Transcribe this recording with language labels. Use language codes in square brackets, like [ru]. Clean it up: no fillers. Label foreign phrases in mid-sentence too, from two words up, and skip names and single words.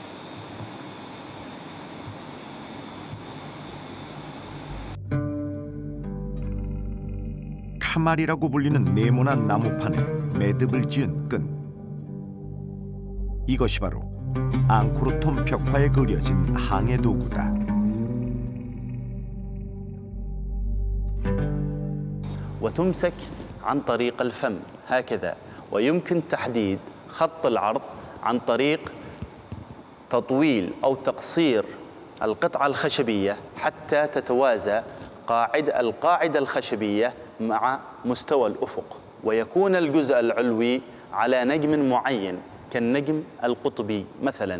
[ko] 카말이라고 불리는 네모난 나무판에 매듭을 지은 끈. 이것이 바로 앙코르톰 벽화에 그려진 항해 도구다. [ar] وتمسك عن طريق الفم هكذا ويمكن تحديد خط العرض عن طريق تطويل أو تقصير القطعة الخشبية حتى تتوازى القاعدة الخشبية مع مستوى الأفق ويكون الجزء العلوي على نجم معين كالنجم القطبي مثلا.